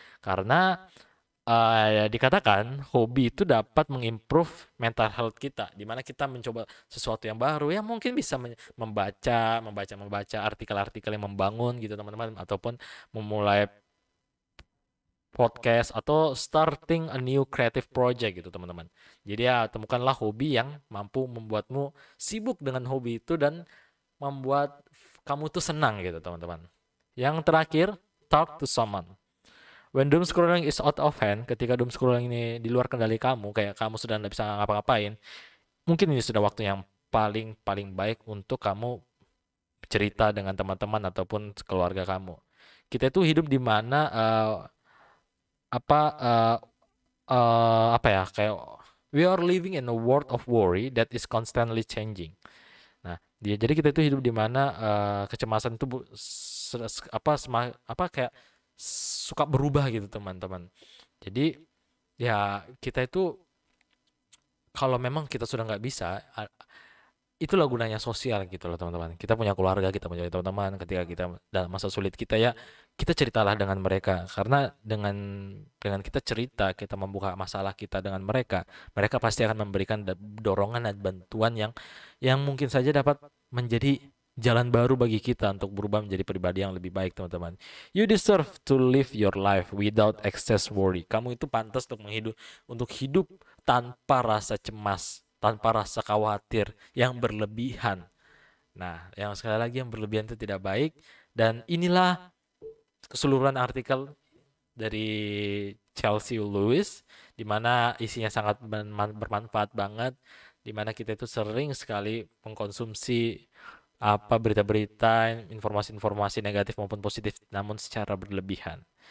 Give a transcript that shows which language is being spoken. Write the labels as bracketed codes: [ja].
[id] Karena dikatakan hobi itu dapat mengimprove mental health kita, di mana kita mencoba sesuatu yang baru yang mungkin bisa membaca artikel-artikel yang membangun gitu teman-teman, ataupun memulai podcast atau [en] starting a new creative project [id] gitu teman-teman. Jadi ya temukanlah hobi yang mampu membuatmu sibuk dengan hobi itu dan membuat kamu tuh senang gitu teman-teman. Yang terakhir, [en] talk to someone. When doom scrolling is out of hand, [id] ketika doom scrolling ini di luar kendali kamu, kayak kamu sudah tidak bisa ngapa-ngapain, mungkin ini sudah waktu yang paling paling baik untuk kamu cerita dengan teman-teman ataupun keluarga kamu. Kita itu hidup di mana apa eh, apa ya kayak [en] we are living in a world of worry that is constantly changing. [id] Nah, jadi kita itu hidup di mana kecemasan itu apa kayak suka berubah gitu teman-teman. Jadi ya kita itu kalau memang kita sudah nggak bisa, itulah gunanya sosial gitu loh teman-teman. Kita punya keluarga, kita punya teman-teman. Ketika kita dalam masa sulit kita ya, kita ceritalah dengan mereka. Karena dengan kita cerita, kita membuka masalah kita dengan mereka, mereka pasti akan memberikan dorongan dan bantuan yang mungkin saja dapat menjadi jalan baru bagi kita untuk berubah menjadi pribadi yang lebih baik teman-teman. [en] You deserve to live your life without excess worry. [id] Kamu itu pantas untuk hidup tanpa rasa cemas, tanpa rasa khawatir yang berlebihan. Nah, yang sekali lagi yang berlebihan itu tidak baik, dan inilah keseluruhan artikel dari Chelsea Lewis, di mana isinya sangat bermanfaat banget, di mana kita itu sering sekali mengkonsumsi berita-berita, informasi-informasi negatif maupun positif, namun secara berlebihan.